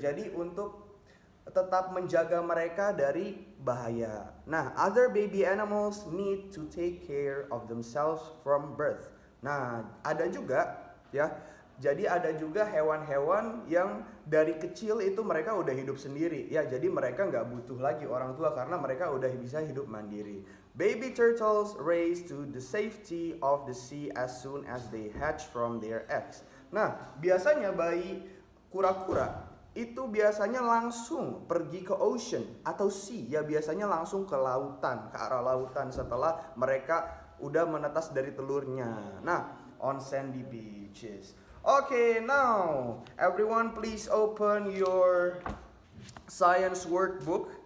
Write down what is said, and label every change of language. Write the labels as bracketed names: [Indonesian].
[Indonesian] Jadi untuk tetap menjaga mereka dari bahaya. [English] Nah, other baby animals need to take care of themselves from birth. [Indonesian] Nah, ada juga ya. Jadi ada juga hewan-hewan yang dari kecil itu mereka udah hidup sendiri ya. Jadi mereka nggak butuh lagi orang tua karena mereka udah bisa hidup mandiri. [English] Baby turtles raise to the safety of the sea as soon as they hatch from their eggs. [Indonesian] Nah, biasanya bayi kura-kura itu biasanya langsung pergi ke ocean atau sea ya, biasanya langsung ke lautan, ke arah lautan setelah mereka udah menetas dari telurnya. [English] Nah, on sandy beaches. Okay, now everyone please open your science workbook.